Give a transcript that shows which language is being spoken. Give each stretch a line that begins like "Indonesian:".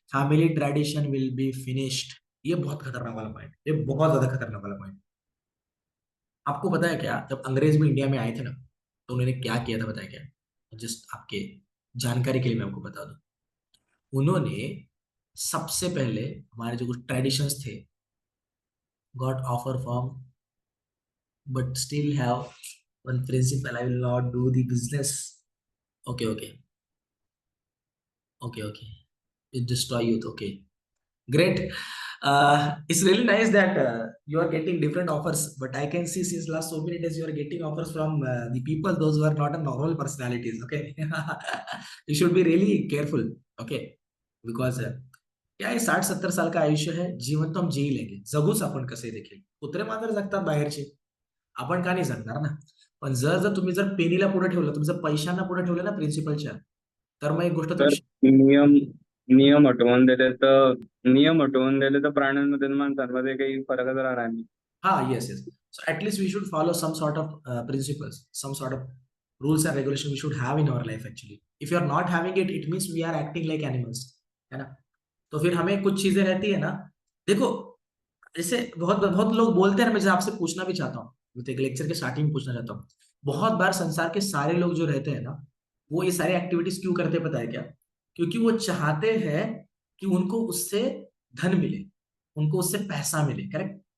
English: Family tradition will be finished.
Hindi: ये बहुत खतरनाक वाला पॉइंट, ये बहुत ज्यादा खतरनाक वाला पॉइंट। आपको पता है क्या, जब अंग्रेज भी इंडिया में आए थे ना, तो उन्होंने क्या किया था बताया क्या? जस्ट आपके जानकारी के लिए मैं आपको बता दूं। उन्होंने सबसे पहले हमारे जो कुछ ट्रेडिशंस थे
English: got offer from, but still have one principle. I will not do the business. Okay, okay, okay. It destroy youth. Okay, great. It's really nice that you are getting different offers, but I can see since last so many days you are getting offers from the people those who are not a normal personalities. Okay, you should be really careful. Okay, because
Marathi: क्या आहे 60-70 साल का आयुष्य आहे जीवन
Hindi: तो हम जी लेंगे
Marathi: जगूच आपण कसे देखील कुत्रे मात्र जगतात बाहेरचे आपण का नाही जगणार ना पण जर जर तुम्ही जर पेनीला पुढे ठेवलं तुम्ही जर पैशांना पुढे ठेवलं ना प्रिन्सिपलच्या तर मग एक गोष्ट तर तुम्ही नियम नियम हटवून दिले तर नियम हटवून दिले तर प्राण्यांमध्ये आणि माणसांमध्ये काही फरकच राहणार नाही.
English: Ah, yes, yes. So at least we should follow some sort of principles, some sort of rules and regulation we should have in our life actually. If you are not having it, it means we are acting like animals, है ना?
Hindi: तो फिर हमें कुछ चीजें रहती है ना. देखो जैसे बहुत बहुत लोग बोलते हैं ना, मैं जैसे आपसे पूछना भी चाहता हूँ, मैं तो एक लेक्चर के स्टार्टिंग में पूछना चाहता हूँ. बहुत बार संसार के सारे लोग जो रहते हैं ना, वो ये सारे एक्टिविटीज क्यों करते हैं पता है क्या? क्योंकि वो चाहते हैं कि उनको उससे धन मिले, उनको उससे पैसा मिले, करेक्ट?